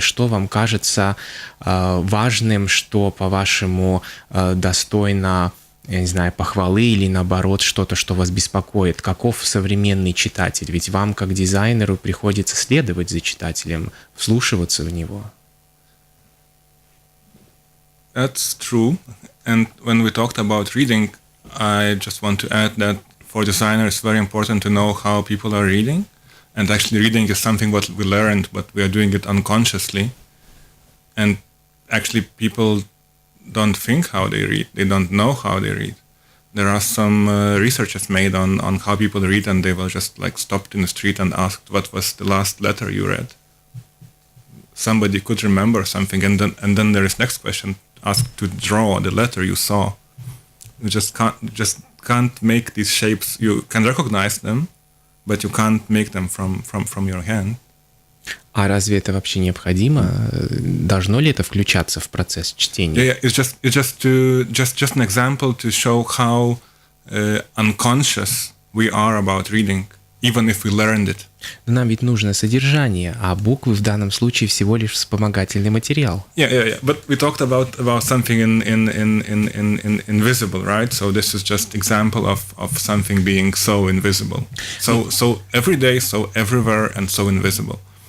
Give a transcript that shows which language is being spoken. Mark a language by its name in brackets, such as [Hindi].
[Russian] Что вам кажется важным, что, по-вашему, достойно, я не знаю, похвалы или, наоборот, что-то, что вас беспокоит? Каков современный читатель? Ведь вам, как дизайнеру, приходится следовать за читателем, вслушиваться в него. [English] That's true. And when we talked about reading, I just want to add that for designers, it's very important to know how people are reading. And actually reading is something what we learned, but we are doing it unconsciously. And actually people don't think how they read. They don't know how they read. There are some researches made on how people read, and they will just like stopped in the street and asked, what was the last letter you read? Somebody could remember something, and then there is next question, asked to draw the letter you saw. You just can't make these shapes. You can recognize them, but you can't make them from your hand. [Russian] А разве это вообще необходимо? Должно ли это включаться в процесс чтения? [English] Yeah, it's just an example to show how unconscious we are about reading, even if we learned it. [Russian] Но нам ведь нужно содержание, а буквы в данном случае всего лишь вспомогательный материал. [English] Yeah. But we talked about something in invisible, right? So this is just example of something being so invisible, so every day, so everywhere, and so invisible.